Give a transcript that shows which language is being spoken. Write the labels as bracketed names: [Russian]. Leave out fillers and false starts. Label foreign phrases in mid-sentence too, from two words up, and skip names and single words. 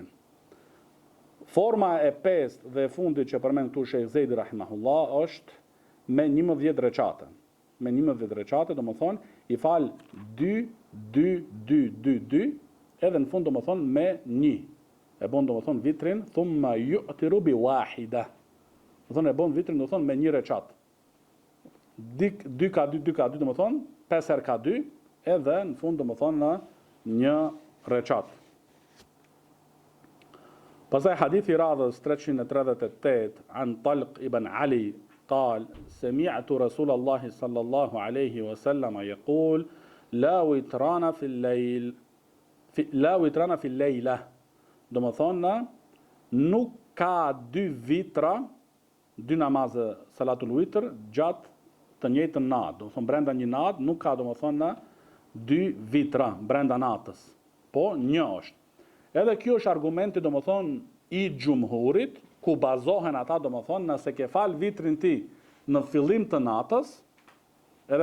[Albanian] Forma e 5 dhe e fundit që përmend këtu Sheikh Zejdi rahimahullah është me 11 recate. Me 11 recate, do më thonë, i fal 2, 2, 2, 2, 2, edhe në fund do më thonë me 1. e bën domethën vitrin, [Arabic] ثم يوتر بواحدة. [Albanian] Domethën e bën vitrin domethën me një recat. 2x2 domethën 5 herë ka 2 edhe në fund domethën në një recat. Pastaj hadithi radhës [Arabic] 338 عن طلق بن علي قال سمعت رسول الله صلى الله عليه وسلم يقول لا وتران في الليل لا وتران في الليلة. [Albanian] Do më thonë, nuk ka dy vitra, dy namazë [Arabic] صلاة الوتر [Albanian] gjatë të njëjtën natë. Do më thonë, brenda një natë, nuk ka do më thonë dy vitra brenda natës. Po, një është. Edhe kjo është argumenti do më thonë i gjumhurit, ku bazohen ata do më thonë nëse ke fal vitrin ti në fillim të natës, edhe